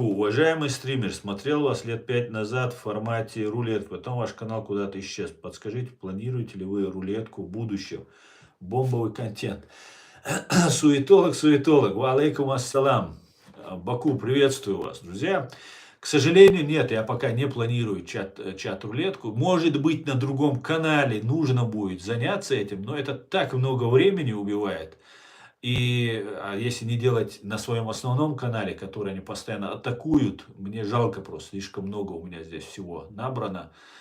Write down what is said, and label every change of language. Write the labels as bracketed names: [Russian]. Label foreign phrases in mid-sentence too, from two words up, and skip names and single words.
[Russian] Уважаемый стример, смотрел вас лет 5 назад в формате рулет, потом ваш канал куда-то исчез. Подскажите, планируете ли вы рулетку в будущем? Бомбовый контент. Суетолог. [Arabic] وعليكم السلام. [Russian] Баку, приветствую вас, друзья. К сожалению, нет, я пока не планирую чат-рулетку. Может быть, на другом канале нужно будет заняться этим, но это так много времени убивает. И если не делать на своем основном канале, который они постоянно атакуют, мне жалко просто, слишком много у меня здесь всего набрано.